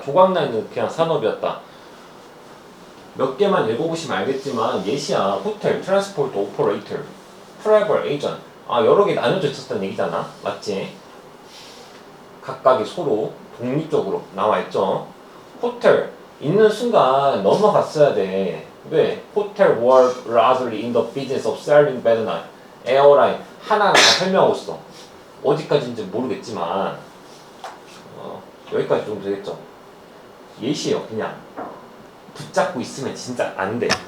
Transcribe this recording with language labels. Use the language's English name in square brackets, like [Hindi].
[Korean] 조각나 있는 그냥 산업이었다. 몇 개만 읽어보시면 알겠지만 예시야. 호텔, 트랜스포트 오퍼레이터, 트래블 에이전트. 여러 개 나눠져 있었다는 얘기잖아. 맞지? 각각이 서로 독립적으로 나와 있죠. 호텔 있는 순간 넘어갔어야 돼. 왜? [English] 호텔 were largely in the business of selling bed night. [Korean] 에어라인 하나하나 다 설명하고 있어. 어디까지인지 모르겠지만 여기까지 좀 되겠죠. 예시예요. 그냥 붙잡고 있으면 진짜 안 돼.